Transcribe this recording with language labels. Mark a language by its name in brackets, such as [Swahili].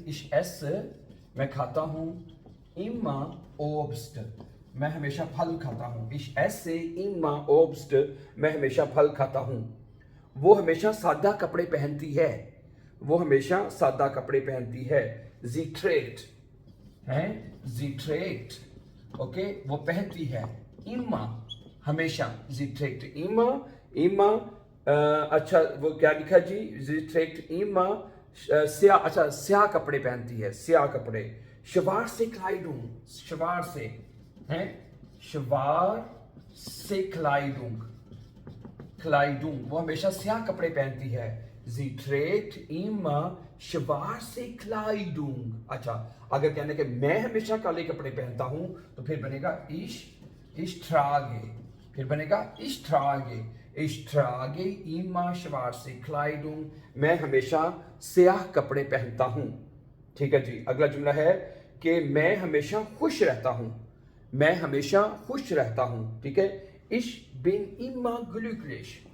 [German] Ich esse [Hindi] मैं खाता हूं. [German] Immer Obst [Hindi] मैं हमेशा फल खाता हूं. [German] Ich esse immer Obst [Hindi] मैं हमेशा फल खाता हूं. वो हमेशा सादा कपड़े पहनती है. वो हमेशा सादा कपड़े पहनती है. [German] Sie trägt है. Sie trägt [Hindi] ओके, वो पहनती है. Immer हमेशा. [German] Sie trägt immer [Hindi] अच्छा, वो क्या लिखा जी? [German] Sie trägt immer स्याह. [Hindi] अच्छा, स्याह कपड़े पहनती है. स्याह कपड़े. [German] schwarze Kleidung. schwarze हैं. schwarze Kleidung [Hindi] Kleidung, वो हमेशा स्याह कपड़े पहनती है। [German] Sie trägt immer schwarze Kleidung। [Hindi] अच्छा, अगर कहने के मैं हमेशा काले कपड़े पहनता हूं तो फिर बनेगा [German] ich trage। [Hindi] फिर बनेगा [German] ich trage। Ich trage immer schwarze Kleidung। [Hindi] मैं हमेशा स्याह कपड़े पहनता हूं। ठीक है जी। अगला जुमला है कि मैं हमेशा खुश रहता हूं। मैं हमेशा खुश रहता हूं। ठीक है। [German] Ich bin immer glücklich।